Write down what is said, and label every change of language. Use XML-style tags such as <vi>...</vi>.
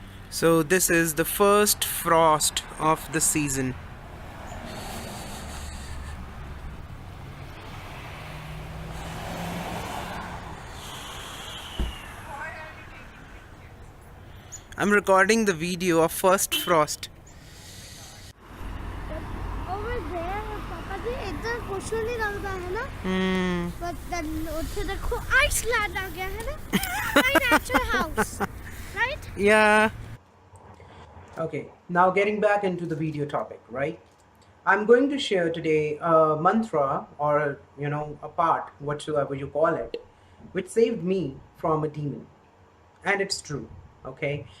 <en>So this is the first frost of the season. I'm recording the video of first frost. Over there,</en> <hi>पापा जी इधर कुछ नहीं लगता है ना?</hi> <en>But then</en> <hi>उधर देखो Iceland आ गया है ना?</hi> <en>My natural house, right? Yeah. Okay, now getting back into the video topic, right? I'm going to share today a mantra or a part, whatsoever you call it, which saved me from a demon. And it's true. Okay.</en>